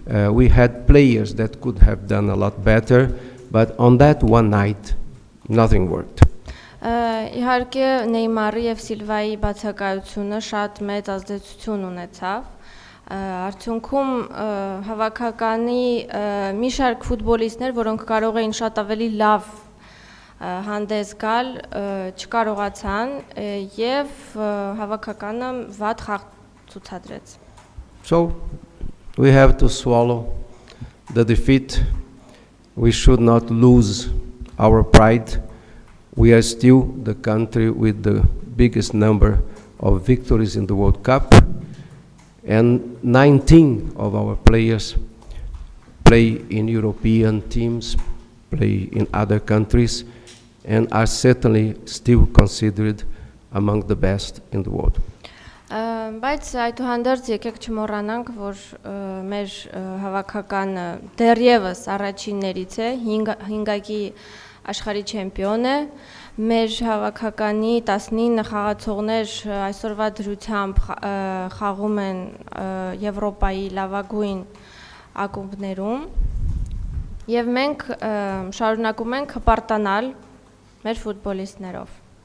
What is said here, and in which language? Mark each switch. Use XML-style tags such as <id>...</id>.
<en>We had players that could have done a lot better, but on that one night nothing worked.</en> <hy>Իհարկե Նեյմարի եւ Սիլվայի բացակայությունը շատ մեծ ազդեցություն ունեցավ։ Արդյունքում հավաքականի մի շարք ֆուտբոլիստներ, որոնք կարող էին շատ ավելի լավ հանդես գալ, չկարողացան եւ հավաքականը վատ խաղ ցուցադրեց.</hy> <en>So we have to swallow the defeat. We should not lose our pride. We are still the country with the biggest number of victories in the World Cup, and 19 of our players play in European teams, play in other countries, and are certainly still considered among the best in the world.</en> <hy>Բայց այդուհանդերձ եկեք չմոռանանք, որ մեր հավաքականը դեռևս առաջիններից է, 5-ակի աշխարհի չեմպիոն է, մեր հավաքականի 19 խաղացողներ այսօրվա դրությամբ խաղում են Եվրոպայի լավագույն ակումբներում, եւ մենք շարունակում ենք հպարտանալ մեր ֆուտբոլիստներով.</hy>